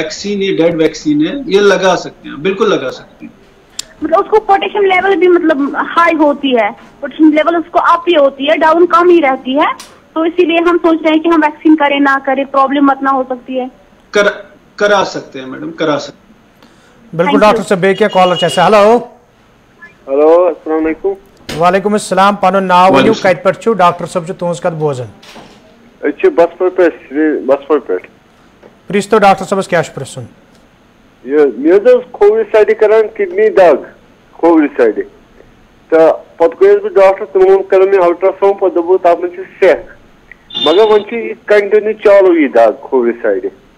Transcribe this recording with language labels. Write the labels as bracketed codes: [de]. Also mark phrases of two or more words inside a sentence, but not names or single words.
[ur] ویکسین یہ [en] dead vaccine [ur] ہے یہ لگا سکتے ہیں بالکل لگا سکتے ہیں. مطلب اس کو [en] potassium level [ur] بھی مطلب ہائی ہوتی ہے [en] potassium level [ur] اس کو اپ ہی ہوتی ہے ڈاؤن کم ہی رہتی ہے تو اسی لیے ہم سوچ رہے ہیں کہ ہم ویکسین کریں نہ کریں پرابلم مت نہ ہو سکتی ہے. کرا سکتے ہیں میڈم کرا سکتے ہیں. [ks] بالکل ڈاکٹر صاحب بیٚیہِ کینٛہہ کالر چھِ اَسہِ. ہیلو [ar] ہلو السلام علیکم. وعلیکم السلام. [ks] پنُن ناو ؤنِو کتہِ پٮ۪ٹھ چھُو ڈاکٹر صٲب چھُ تُہنٛز کتھ بوزان. أسۍ چھِ بسپور پٮ۪ٹھ بسپور پٮ۪ٹھ. پرٛژھتو ڈاکٹر صٲبس کیٛاہ چھُ پرٛژھُن. مےٚ حظ ٲس کھوورِ سایڈٕ کران کڈنی دگ کھوورِ سایڈٕ تہٕ پتہٕ گٔیَس بہٕ ڈاکٹر تِمو کٔر مےٚ [en] ultra sound [ks] پتہٕ دوٚپُکھ تتھ منٛز چھِ سیٚکھ مگر وۄنۍ چھِ یہِ کنٹِنیو چالو یہِ دگ کھوورِ سایڈٕ.